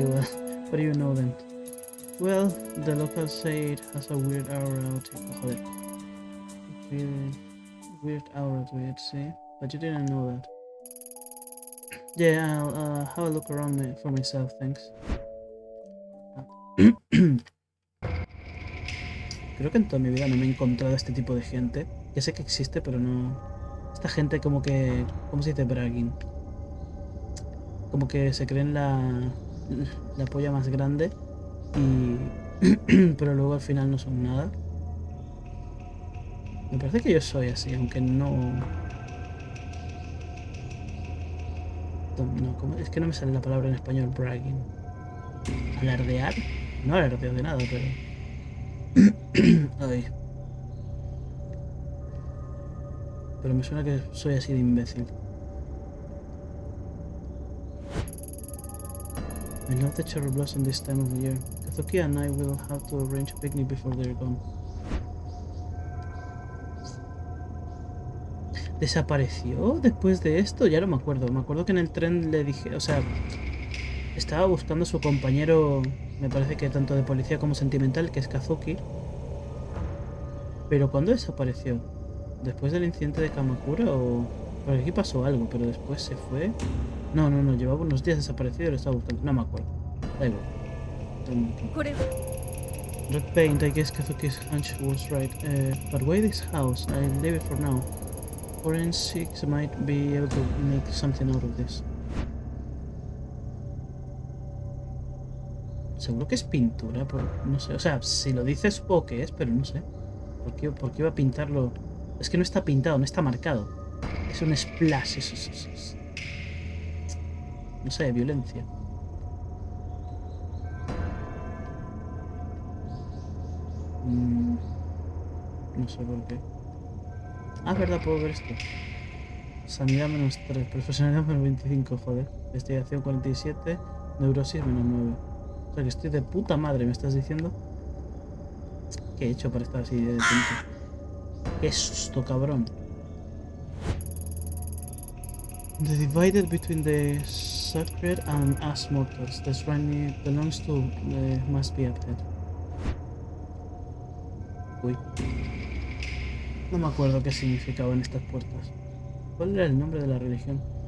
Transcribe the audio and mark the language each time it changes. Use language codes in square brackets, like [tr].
[en] Well, what do you know then? Well, the locals say it has a weird aura out here. [es] Joder. [en] Weird aura to it, see? but you didn't know that. Yeah, I'll have a look around for myself, thanks. [es] Creo que en toda mi vida no me he encontrado este tipo de gente. Ya sé que existe, pero no... Esta gente como que... ¿Cómo se dice bragging? Como que se creen la polla más grande y... pero luego al final no son nada. Me parece que yo soy así, aunque no... No, es que no me sale la palabra en español, bragging. ¿Alardear? No alardeo de nada, pero... Ay. Pero me suena que soy así de imbécil. [en] I love the cherry blossom this time of the year. Kazuki and I will have to arrange a picnic before they're gone. [es] ¿Desapareció después de esto? Ya no me acuerdo. Me acuerdo que en el tren le dije... O sea, estaba buscando a su compañero... Me parece que tanto de policía como sentimental, que es Kazuki. Pero ¿cuándo desapareció? ¿Después del incidente de Kamakura o...? Porque aquí pasó algo, pero después se fue... No, llevaba unos días desaparecido y lo estaba buscando. No me acuerdo. Da igual. [en] Red paint, I guess Kazuki's hunch was right. But why this house? I'll leave it for now. Forensics might be able to make something out of this. [es] Seguro que es pintura, no sé. O sea, si lo dices, supongo que es, pero no sé. ¿Por qué iba a pintarlo? Es que no está pintado, no está marcado. Es un splash, no sé, violencia. No sé por qué. Ah, verdad, puedo ver esto. Sanidad -3, profesionalidad -25, joder. Investigación 47, neurosis -9. O sea que estoy de puta madre, ¿me estás diciendo? ¿Qué he hecho para estar así de tonto? ¡Qué susto, cabrón! [en] The divided between the sacred and us mortals. The shrine belongs to must be uphead. [es] Uy, no me acuerdo qué significaban estas puertas. ¿Cuál era el nombre de la religión?